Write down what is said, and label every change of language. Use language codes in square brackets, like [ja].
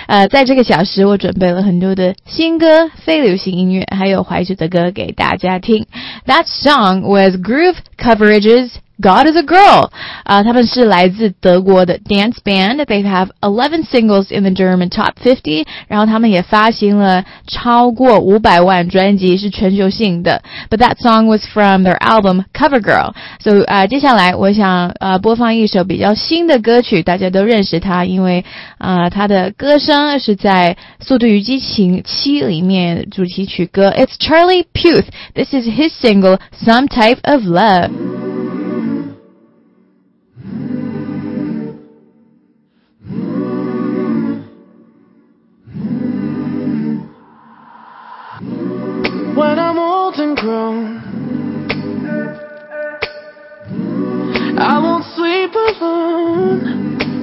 [zh] 在这个小时，我准备了很多的新歌、非流行音乐，还有怀旧的歌给大家听。 [en] That song was Groove Coverages. God is a Girl. [zh] 他们是来自德国的 [en] dance band. They have 11 singles in the German top 50. [zh] 然后他们也发行了超过500万专辑，是全球性的。 [en] But that song was from their album Cover Girl. [zh] So, 接下来我想播放一首比较新的歌曲，大家都认识他，因为他的歌声是在《速度与激情7》里面主题曲歌。 [en] It's Charlie Puth. This is his single Some Type of Love. When I'm old and grown, I won't sleep alone.